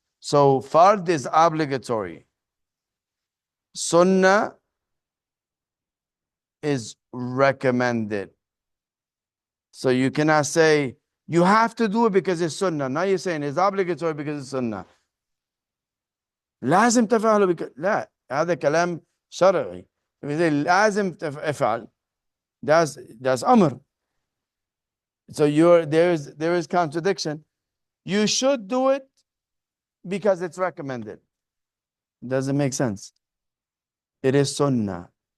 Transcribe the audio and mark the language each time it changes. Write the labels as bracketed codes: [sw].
[en] So fard is obligatory. Sunnah is recommended. So you cannot say you have to do it because it's sunnah. Now you're saying it's obligatory because it's sunnah. [ar] لازم تفعله لا هذا كلام شرعي. [en] If you say [ar] لازم تفعل, [en] that's أمر. So there is contradiction. You should do it because it's recommended. Doesn't make sense. It is sunnah.